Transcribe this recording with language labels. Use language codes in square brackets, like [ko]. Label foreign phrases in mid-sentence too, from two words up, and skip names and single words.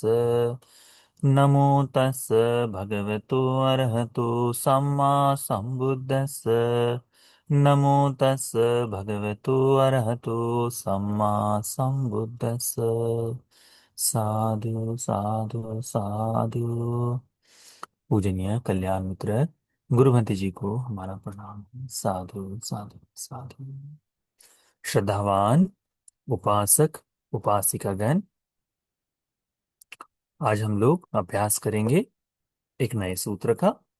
[pi] नमो तस् भगवतो अरहतो सम्मा सम्बुद्धस्स। नमो तस् भगवतो अरहतो सम्मा सम्बुद्धस्स। साधु साधु साधु। [hi] पूजनीय कल्याण मित्र गुरुमति जी को हमारा प्रणाम। [pi] साधु साधु साधु। [hi] श्रद्धावान उपासक उपासिकागण, आज हम लोग अभ्यास करेंगे एक नए सूत्र का।